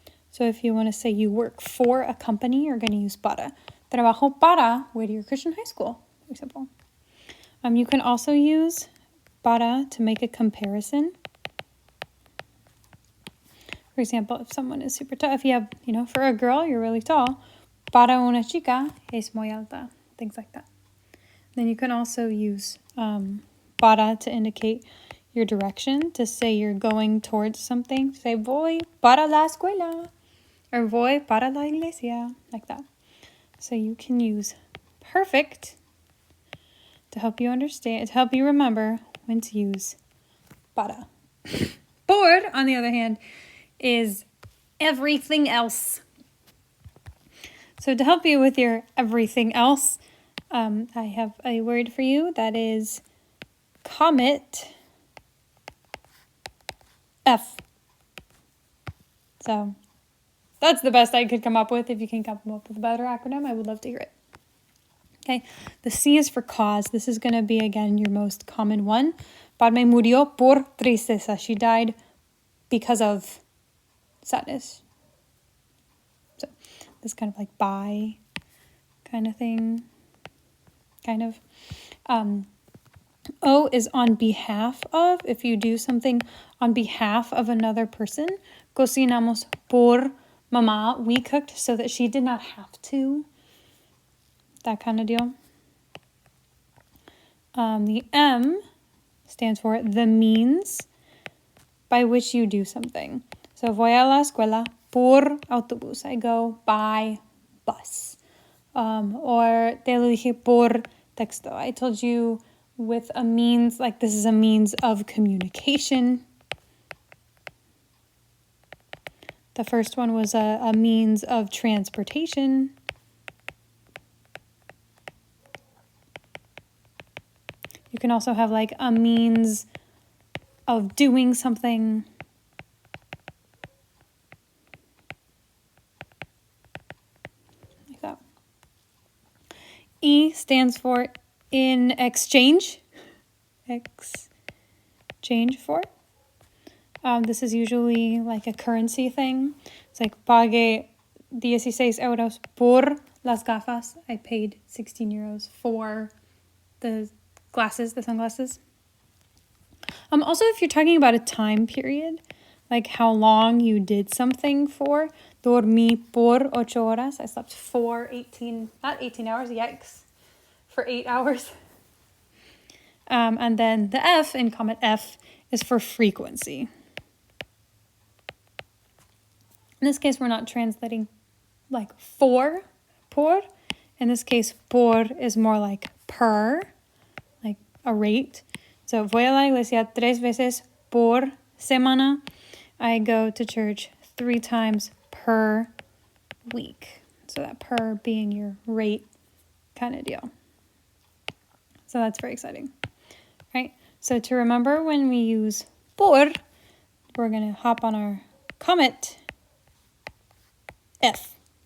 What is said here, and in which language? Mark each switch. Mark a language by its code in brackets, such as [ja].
[en] So if you want to say you work for a company, you're going to use para. [es] Trabajo para [en] Whittier Christian High School, for example. You can also use para to make a comparison. For example, if someone is super tall, if you have, for a girl, you're really tall. [es] Para una chica es muy alta. [en] Things like that. Then you can also use para to indicate your direction, to say you're going towards something. Say, [es] voy para la escuela. [en] Or [es] voy para la iglesia, [en] like that. So you can use perfect to help you understand, to help you remember when to use para. Por, on the other hand, is everything else. So to help you with your everything else, I have a word for you that is comet F. So that's the best I could come up with. If you can come up with a better acronym, I would love to hear it. Okay, the C is for cause. This is going to be, again, your most common one. [es] Padme murió por tristeza. [en] She died because of sadness. So this kind of like by kind of thing. Kind of. O is on behalf of. If you do something on behalf of another person. [es] Cocinamos por mamá. [en] We cooked so that she did not have to. That kind of deal. The M stands for the means by which you do something. [es] So voy a la escuela por autobús. [en] I go by bus. Or [es] te lo dije por texto. [en] I told you with a means, like this is a means of communication. The first one was a means of transportation. You can also have like a means of doing something. Like that. E stands for in exchange. Exchange for. This is usually like a currency thing. It's like [es] pagué 16 euros por las gafas. [en] I paid 16 euros for the glasses, the sunglasses. Also, if you're talking about a time period, like how long you did something for, [es] dormí por 8 horas. [en] I slept for not 18 hours, yikes, for 8 hours. And then the F in comet F is for frequency. In this case, we're not translating like for, por. In this case, por is more like per, like a rate. [es] So, voy a la iglesia 3 veces por semana. [en] I go to church 3 times per week. So that per being your rate kind of deal. So that's very exciting, right? So to remember when we use por, we're going to hop on our Comet F.